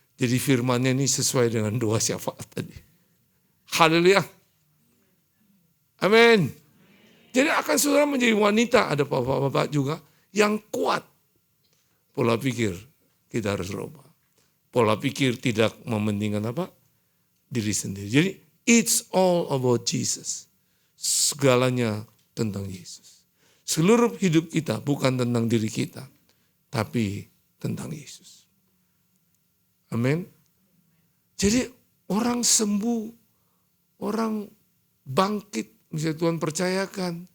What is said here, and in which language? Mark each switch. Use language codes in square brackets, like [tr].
[id] Jadi firmannya ini sesuai dengan doa syafaat tadi. Haleluya. Amin. Jadi akan saudara menjadi wanita. Ada bapak-bapak juga yang kuat. Pola pikir kita harus rubah. Pola pikir tidak mementingkan diri sendiri. [en] Jadi it's all about Jesus. [id] Segalanya tentang Yesus. Seluruh hidup kita bukan tentang diri kita. Tapi tentang Yesus. Amin. Jadi orang sembuh. Orang bangkit. Misalnya Tuhan percayakan.